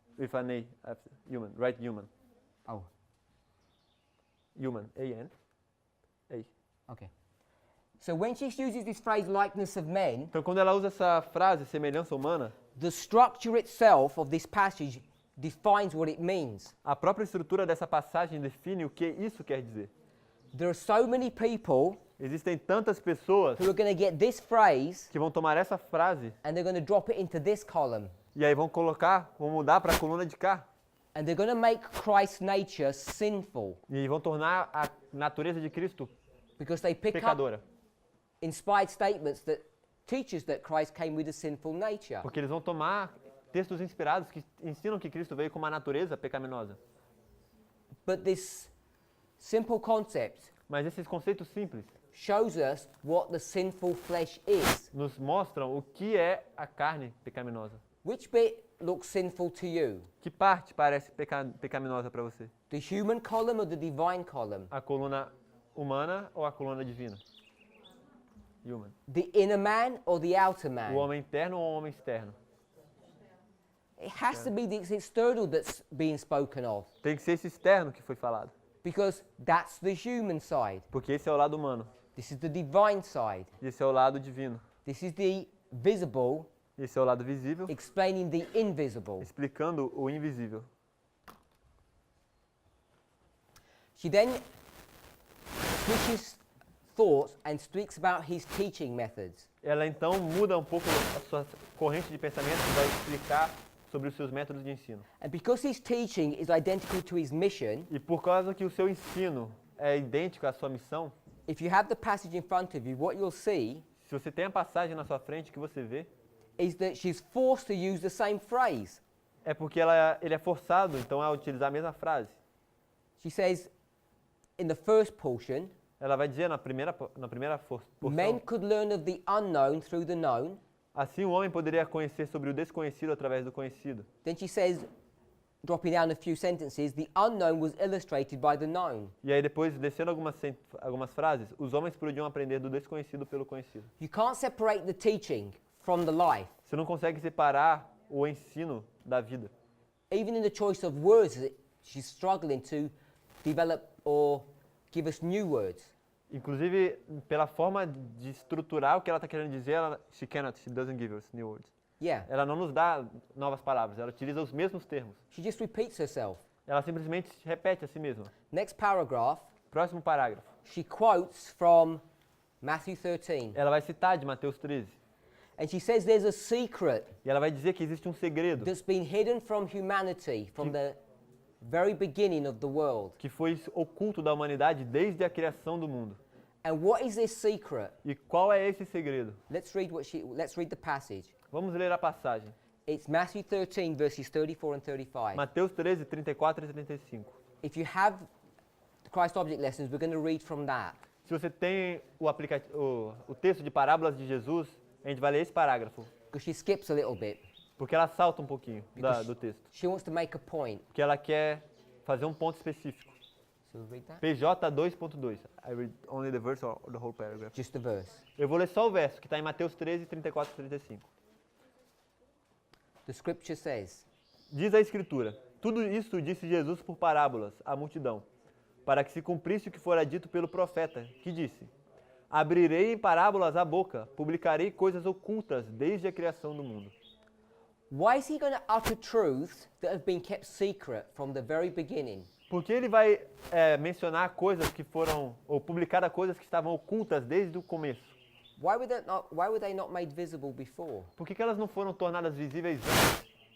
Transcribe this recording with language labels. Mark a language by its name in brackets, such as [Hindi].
[English] with an A after human, right? Human, Oh, human, A-N, A. okay. So when she uses this phrase likeness of men, [Portuguese] Então, quando ela usa essa frase, semelhança humana, [English] the structure itself of this passage defines what it means. [Portuguese] a própria estrutura dessa passagem define o que isso quer dizer. [English] There are so many people [Portuguese] Existem tantas pessoas [English] who are going to get this phrase [Portuguese] que vão tomar essa frase [English] and they're going to drop it into this column. [Portuguese] e aí vão mudar para a coluna de cá. [English] And they're going to make Christ's nature sinful [Portuguese] E vão tornar a natureza de Cristo [English] because they pick up [Portuguese] pecadora. [English] inspired statements that teaches that Christ came with a sinful nature. [Portuguese] Porque eles vão tomar textos inspirados que ensinam que Cristo veio com uma natureza pecaminosa. [English] But this simple concept [Portuguese] Mas esses conceitos simples [English] shows us what the sinful flesh is. [Portuguese] nos mostram o que é a carne pecaminosa. [English] Which bit looks sinful to you? [Portuguese] Que parte parece pecaminosa para você? [English] The human column or the divine column? [Portuguese] A coluna humana ou a coluna divina? Human. [English] The inner man or the outer [Portuguese] O [English] man? [Portuguese] homem interno ou o homem externo? [English] It has to be the external that's being spoken of, [Portuguese] Tem que ser esse externo que foi falado, [English] because that's the human side. [Portuguese] porque esse é o lado humano, [English] This is the divine side. [Portuguese] e esse é o lado divino. [English] This is the visible [Portuguese] Esse é o lado visível, [English] explaining the invisible. [Portuguese] explicando o invisível. [English] She then switches thoughts and speaks about his teaching methods. [Portuguese] Ela então muda um pouco a sua corrente de pensamento e vai explicar sobre os seus métodos de ensino. [English] And because his teaching is identical to his mission, [Portuguese] E por causa que o seu ensino é idêntico à sua missão, [English] if you have the passage in front of you, what you'll see [Portuguese] se você tem a passagem na sua frente, o que você vê [English] is that she's forced to use the same phrase. [Portuguese] é porque ele é forçado então a utilizar a mesma frase. [English] She says in the first portion, [Portuguese] Ela vai dizer na primeira porção, [English] men could learn of the unknown through the known. [Portuguese] assim o homem poderia conhecer sobre o desconhecido através do conhecido. [English] Then she says, dropping down a few sentences, the unknown was illustrated by the known. [Portuguese] E aí depois, descendo algumas frases, os homens podiam aprender do desconhecido pelo conhecido. [English] You can't separate the teaching from the life. [Portuguese] Você não consegue separar o ensino da vida. [English] Even in the choice of words, she's struggling to develop or give us new words. [Portuguese] Inclusive, pela forma de estruturar o que ela está querendo dizer, [English] she doesn't give us new words. Yeah, [Portuguese] Ela não nos dá novas palavras, ela utiliza os mesmos termos. [English] she just repeats herself. [Portuguese] Ela simplesmente repete a si mesma. [English] Next paragraph, [Portuguese] Próximo parágrafo. [English] she quotes from Matthew 13. [Portuguese] Ela vai citar de Mateus 13. [English] And she says there's a secret [Portuguese] E ela vai dizer que existe um segredo [English] that's been hidden from humanity from the very beginning of the world. [Portuguese] que foi oculto da humanidade desde a criação do mundo. [English] And what is this secret? [Portuguese] E qual é esse segredo? [English] Let's read the passage. [Portuguese] Vamos ler a passagem. [English] It's Matthew 13 verses 34 and 35. [Portuguese] Mateus 13, 34 e 35. [English] If you have the Christ Object Lessons, we're going to read from that. [Portuguese] Se você tem o texto de parábolas de Jesus, a gente vai ler esse parágrafo, [English] Because she skips a little bit. [Portuguese] porque ela salta um pouquinho [English] Because [Portuguese] do texto. [English] she wants to make a point. [Portuguese] Porque ela quer fazer um ponto específico. [English] So we'll read that? [Portuguese] PJ 2.2. [English] I read only the verse or the whole paragraph. Just the verse. [Portuguese] Eu vou ler só o verso, que está em Mateus 13, 34 e 35. [English] The scripture says, [Portuguese] Diz a Escritura, tudo isso disse Jesus por parábolas à multidão, para que se cumprisse o que fora dito pelo profeta, que disse, abrirei em parábolas a boca, publicarei coisas ocultas desde a criação do mundo. [English] why is he going to utter truths that have been kept secret from the very beginning? [Portuguese] Porque ele vai mencionar coisas que foram, ou publicar coisas que estavam ocultas desde o começo. [English] Why were they not made visible before? [Portuguese] Por que elas não foram tornadas visíveis antes?